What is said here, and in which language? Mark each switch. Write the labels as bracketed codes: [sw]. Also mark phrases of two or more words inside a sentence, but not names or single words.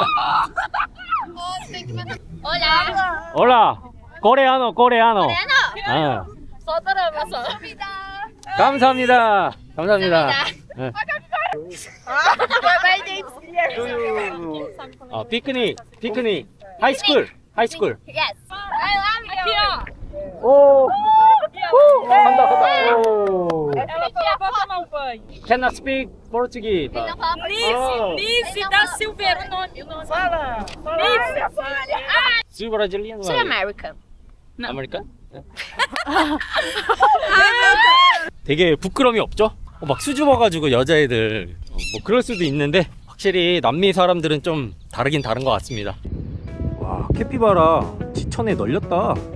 [es] Hola. [pt] Olá. Coreano. Coreano. 아, Só drama. [ko] 감사합니다. 네. 피크닉. 하이스쿨. [en] Yes. I love you. [ko] 오. 간다. 오. [pt] Ela falou pra tomar um banho. [en] Cannot speak Portuguese. [pt] Nice da Silveira, o nome. Fala. Sul brasileiro. [en] She's American. [ko] 아메리칸? 되게 부끄러움이 없죠? 막 수줍어가지고 여자애들 뭐 그럴 수도 있는데 확실히 남미 사람들은 좀 다르긴 다른 것 같습니다. 와, 캐피바라 지천에 널렸다.